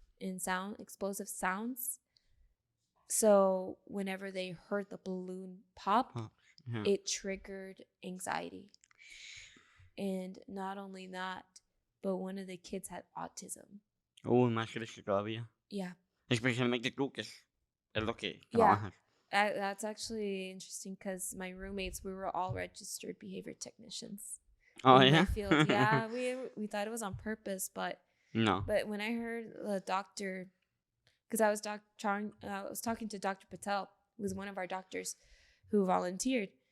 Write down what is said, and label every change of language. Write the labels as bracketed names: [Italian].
[English] And explosive sounds. So whenever they heard the balloon pop, it triggered anxiety. And not only that, but one of the kids had autism. [Spanish] Oh, más que todavía. [English] Yeah. [Spanish] Especialmente tú, que es lo que trabajas. [English] That's actually interesting because my roommates, we were all registered behavior technicians. Oh, in yeah? my field. Yeah, we thought it was on purpose, but no. But when I heard the doctor, because I was talking to Dr. Patel, who was one of our doctors who volunteered.